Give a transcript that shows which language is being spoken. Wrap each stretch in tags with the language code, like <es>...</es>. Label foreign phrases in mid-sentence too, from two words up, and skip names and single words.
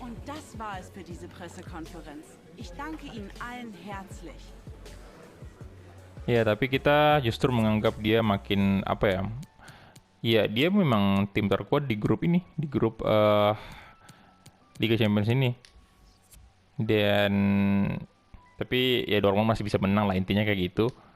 <de>Und das war es für diese Pressekonferenz. Ich danke Ihnen allen herzlich.</de> <id>ya, tapi kita justru menganggap dia makin apa ya? Iya, dia memang tim terkuat di grup ini, di grup Liga Champions ini. Dan tapi ya Dortmund masih bisa menang lah, intinya kayak gitu.</id>